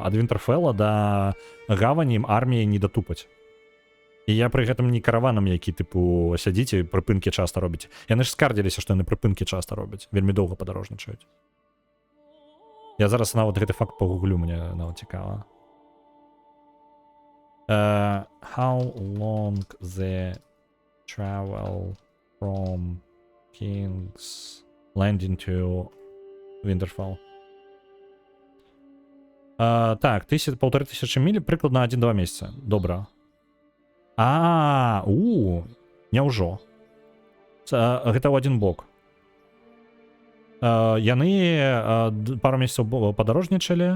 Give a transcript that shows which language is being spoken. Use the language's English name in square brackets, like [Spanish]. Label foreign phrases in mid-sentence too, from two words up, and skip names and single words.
[Belarusian] Ад Вінтэрфелла да гавані арміі не датупаць. І я пры гэтым не караванам, які, тыпу, сядзіце, прыпынкі часта робіць. Яны ж скардзіліся, што яны прыпынкі часта робяць. Вельмі доўга падарожнічаюць. Я зараз нават гэты факт пагуглю, мне нават цікава. [English] How long the travel from King's Landing to Winterfell? [Belarusian] Так, 1500 міль, прыкладна 1-2 месяца. Добра. Няўжо. Гэта ў адзін бок. Яны пару месяцаў падарожнічалі.